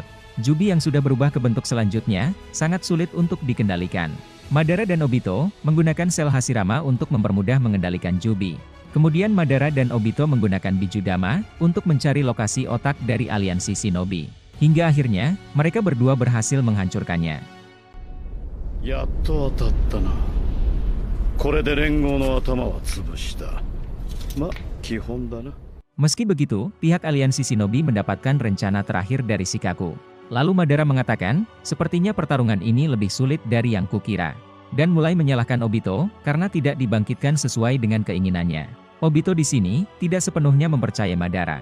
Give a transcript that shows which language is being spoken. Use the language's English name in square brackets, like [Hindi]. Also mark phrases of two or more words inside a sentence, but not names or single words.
[Indonesian] Jubi yang sudah berubah ke bentuk selanjutnya, sangat sulit untuk dikendalikan. Madara dan Obito menggunakan sel Hashirama untuk mempermudah mengendalikan Jubi. Kemudian Madara dan Obito menggunakan Bijudama untuk mencari lokasi otak dari aliansi shinobi. Hingga akhirnya, mereka berdua berhasil menghancurkannya. [Japanese] やっと当たったな。これで連合の頭は潰した。ま、基本だな。 [Indonesian] Meski begitu, pihak aliansi shinobi mendapatkan rencana terakhir dari Shikaku. Lalu Madara mengatakan, sepertinya pertarungan ini lebih sulit dari yang kukira. Dan mulai menyalahkan Obito, karena tidak dibangkitkan sesuai dengan keinginannya. Obito di sini, tidak sepenuhnya mempercayai Madara.